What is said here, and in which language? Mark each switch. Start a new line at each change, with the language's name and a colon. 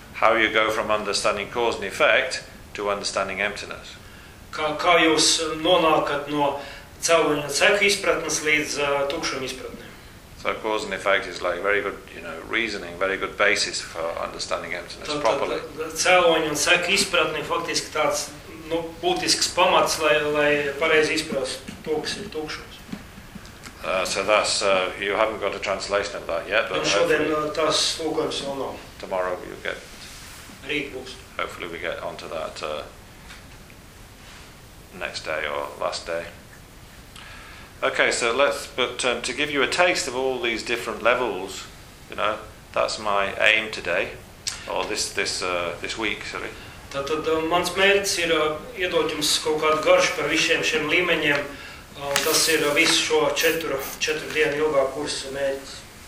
English: How you go from understanding cause and effect to understanding emptiness.
Latvian: Kā jūs nonākat no cēloņa ceku izpratnes līdz tukšuma izpratnēm.
English: So cause and effect is like very good, you know, reasoning, very good basis for understanding emptiness properly.
Latvian: Cēloņa un ceku izpratne faktiski tāds būtisks pamats, lai pareizi izprast to, kas ir tukšums.
English: So that's you haven't got a translation of that yet, but tomorrow you get. Hopefully, we get onto that next day or last day. Okay, so let's to give you a taste of all these different levels, you know, that's my aim today, or this week, sorry.
Latvian: Tātad mans mērķis ir iedot jums kaut kādu garšu par visiem šiem līmeņiem. Tas ir visu šo četru dienu ilgā kursa mērķis.